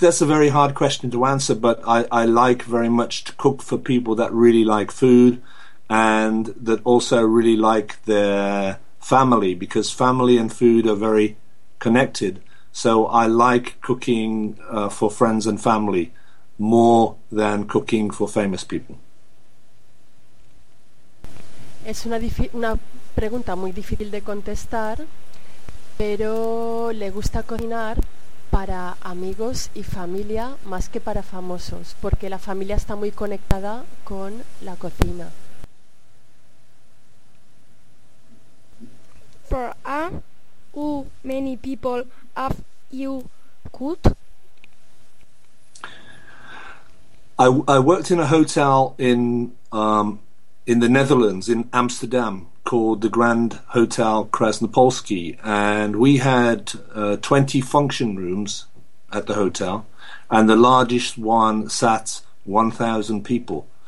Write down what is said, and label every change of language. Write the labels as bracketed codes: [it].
[en] That's a very hard question to answer, but I like very much to cook for people that really like food and that also really like their family, because family and food are very connected. So I like cooking for friends and family more than cooking for famous people. [es] Es una pregunta muy difícil de contestar, pero le gusta cocinar para amigos y familia más que para famosos, porque la familia está muy conectada con la cocina. [en] for a who many people have you cooked? I worked in a hotel in the Netherlands, in Amsterdam, called the Grand Hotel Krasnopolski, and we had 20 function rooms at the hotel, and the largest one sat 1,000 people.